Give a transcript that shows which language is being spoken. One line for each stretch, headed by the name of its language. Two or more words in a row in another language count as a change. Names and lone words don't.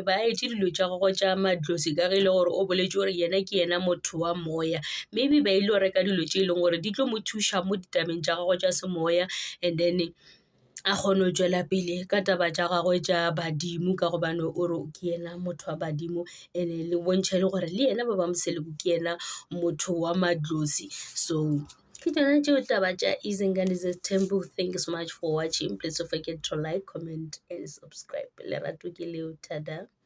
Northern Sotho: ba etse dilo tša gagwe tša madlosi ka ge e le gore o boletše gore yena ke yena motho wa moya maybe ba ile go reka dilo tše e leng gore di tlo mo thuša mo ditabeng tša gagwe tša semoya and then a kgone go tšwela pele ka taba tša gagwe tša badimo ka gobane o re ke yena motho wa badimo and le bontšha le gore le yena ba ba moseleko ke yena motho wa madlosi so ke tsona tšeo taba tša Izingani's Temple.
English: Thank you so much for watching. Please don't forget to like, comment and subscribe.
Northern Sotho: Lerato ke leo, tada.